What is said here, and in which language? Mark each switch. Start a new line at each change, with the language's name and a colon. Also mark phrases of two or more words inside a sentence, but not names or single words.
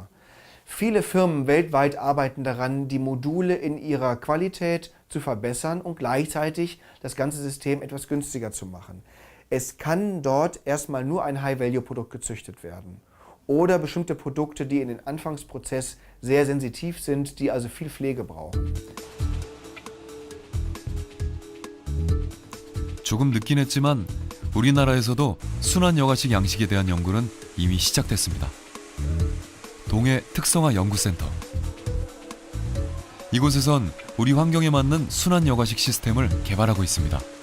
German: Viele Firmen weltweit arbeiten daran, die Module in ihrer Qualität zu verbessern und gleichzeitig das ganze System etwas günstiger zu machen. Es kann dort erstmal nur ein
English: High-Value-Produkt
German: gezüchtet werden. Oder bestimmte Produkte, die in den Anfangsprozess sehr sensitiv sind, die also viel Pflege brauchen.
Korean: 조금 늦긴 했지만 우리나라에서도 순환 여가식 양식에 대한 연구는 이미 시작됐습니다. 동해 특성화 연구센터. 이곳에선 우리 환경에 맞는 순환 여가식 시스템을 개발하고 있습니다.